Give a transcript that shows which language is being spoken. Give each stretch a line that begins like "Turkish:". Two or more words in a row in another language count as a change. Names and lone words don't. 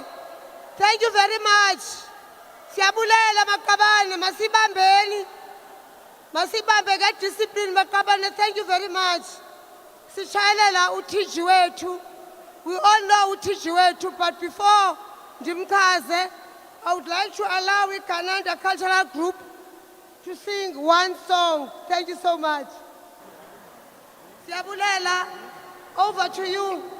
English: Thank you very much.
Xhosa: Siyabulela Maqabane, masibambeni. Masibambe ke discipline Maqabane,
English: thank you very much.
Xhosa: Sishayelela uThiji wethu.
English: We all know
Xhosa: uThiji wethu,
English: but before ndimchaze, I would like to allow Igananda Cultural Group to sing one song. Thank you so much. Siyabulela, over to you.